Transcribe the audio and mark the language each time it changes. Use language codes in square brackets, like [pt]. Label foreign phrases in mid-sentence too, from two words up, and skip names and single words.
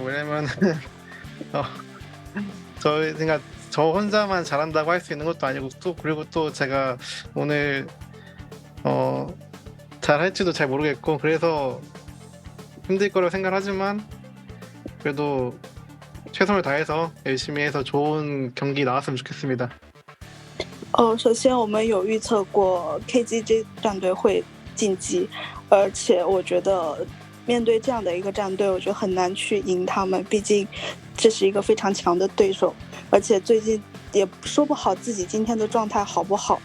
[ko] 왜냐면 저 혼자만 잘한다고 할 수 있는 것도 아니고 그리고 또 제가 오늘 잘할지도 잘 모르겠고 그래서 힘들 거라고 생각하지만 그래도 최선을 다해서 열심히 해서 좋은 경기 나왔으면 좋겠습니다. [zh] 首先我们有预测过 KZG 战队会晋级，而且我觉得面对这样的一个战队，我觉得很难去赢他们，毕竟这是一个非常强的对手，而且最近也说不好自己今天的状态好不好。